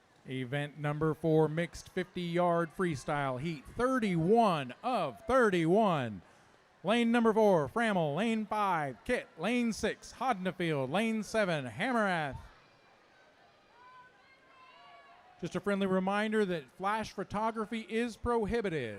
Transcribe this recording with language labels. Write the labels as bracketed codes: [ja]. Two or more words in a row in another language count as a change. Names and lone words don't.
[en] Event number 4, mixed 50-yard freestyle heat, 31 of 31. Lane number 4, Frammel. Lane 5, Kit. Lane 6, Hodnefield. Lane 7, Hammerath. Just a friendly reminder that flash photography is prohibited.